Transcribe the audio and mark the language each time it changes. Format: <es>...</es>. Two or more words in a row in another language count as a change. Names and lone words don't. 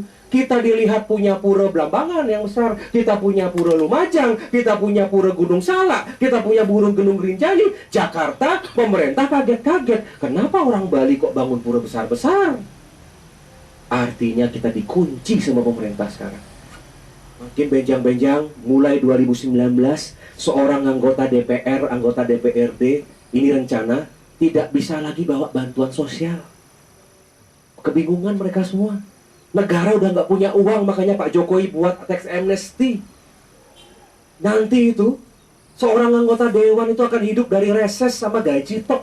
<id>Kita dilihat punya pura Blambangan yang besar, kita punya pura Lumajang, kita punya pura Gunung Salak, kita punya pura Gunung Rinjani. Jakarta, pemerintah kaget-kaget. Kenapa orang Bali kok bangun pura besar-besar? Artinya kita dikunci sama pemerintah sekarang. Makin benjang-benjang, mulai 2019, seorang anggota DPR, anggota DPRD, ini rencana, tidak bisa lagi bawa bantuan sosial. Kebingungan mereka semua. Negara udah nggak punya uang, makanya Pak Jokowi buat tax amnesty. Nanti itu, seorang anggota dewan itu akan hidup dari reses sama gaji tok.</id>